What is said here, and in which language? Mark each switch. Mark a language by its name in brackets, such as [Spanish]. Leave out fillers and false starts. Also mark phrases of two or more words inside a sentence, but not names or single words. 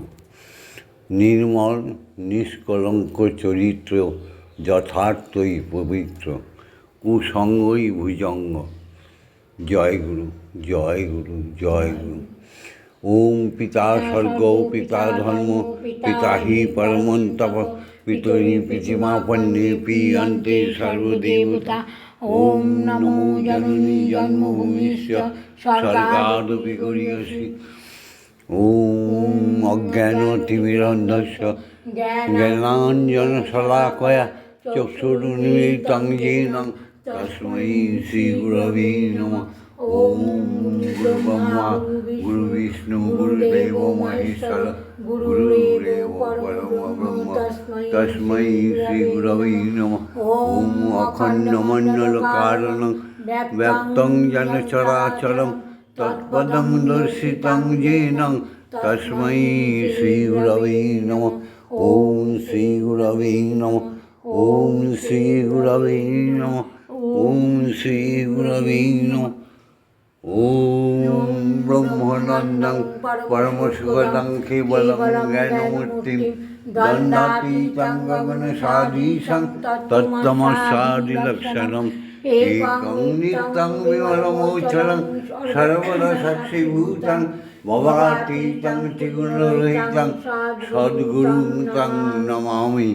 [Bangla] নির্মল নিষ্কলঙ্ক চরিত্র, যথার্থই পবিত্র, কুসঙ্গই ভুজঙ্গ। জয় গুরু জয় গুরু জয় গুরু। [Sanskrit] ওম পিতা স্বর্গ পিতা ধর্ম, পিতা হি পরমন্তপ, পিতরি পিতিমাপন্নে পিয়ন্তে সর্বদেবতা। ওম নমো জননী জন্মভূমিশ্চ স্বর্গাদপি গরীয়সী। ওম অজ্ঞানতিমিরন্ধস্য জ্ঞানাঞ্জনশলাকয়া চক্ষুरुन्मीलितं येन তস্मै শ্রীগুরবে নমঃ। ওম গুরুব্রহ্মা গুরুবিষ্ণু গুরুদেব মহেশ্বর, গুরুরেব পরম ব্রহ্ম তস্मै শ্রীগুরবে নমঃ। ওম অখণ্ডমণ্ডলকারণং ব্যক্तं যেন চরাচরং তৎপদং দর্শিतं येन তস্मै শ্রীগুরবে নমঃ। ওম শ্রীগুরবে নমঃ। ওম শ্রীগুরবে নমঃ। ওম শ্রীগুরবে নমঃ। ওম ব্রহ্মানন্দং পরমসুখদং কেবলং জ্ঞানমূর্তিং দণ্ডাতীतं গগনসদৃশং তত্ত্বমস্যাদিলক্ষণং একং নিত্যং বিমলমোচরং সর্বরসস্যভূतं ভবাতীतं ত্রিগুণরহিतं সদ্গুরুং तं নমামি।